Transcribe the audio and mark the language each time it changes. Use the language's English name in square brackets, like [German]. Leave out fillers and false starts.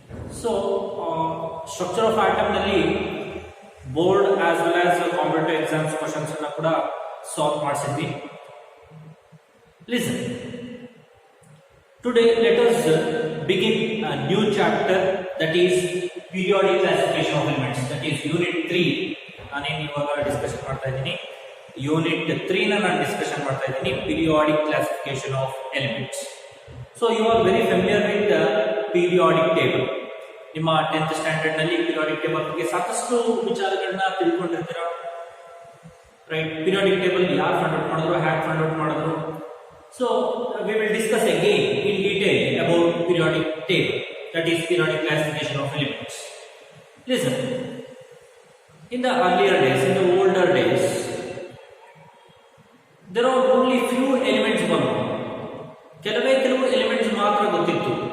[English] So structure of atom nalli board as well as competitive exams questions [Kannada] anna kuda [English] solve ಮಾಡಿಸಿದ್ವಿ. Listen, today let us begin a new chapter, that is periodic classification of elements, that is unit 3. [Kannada] ನಾನೇನು ಇವಾಗ discussion ಮಾಡ್ತಾ ಇದ್ದೀನಿ unit 3 ನಾನು discussion ಮಾಡ್ತಾ ಇದ್ದೀನಿ [English] periodic classification of elements. So you are very familiar with the periodic table. [Kannada] ನಿಮ್ಮ 10th standard ನಲ್ಲಿ periodic table ಬಗ್ಗೆ ಸಾಕಷ್ಟು ವಿಚಾರಗಳನ್ನ ತಿಳ್ಕೊಂಡಿರ್ತೀರಾ, ರೈಟ್? periodic table ಯಾರು ಫೈಂಡ್ ಔಟ್ ಮಾಡಿದ್ರು, ಹ್ಯಾಕ್ ಫೈಂಡ್ ಔಟ್ ಮಾಡಿದ್ರು. [English] So we will discuss again in detail about periodic table, that is periodic classification of elements. Listen, in the earlier days, in the older days, there are only few elements [Kannada] ಬಂದು ಕೆಲವೇ ಕೆಲವು elements ಮಾತ್ರ ಗೊತ್ತಿತ್ತು.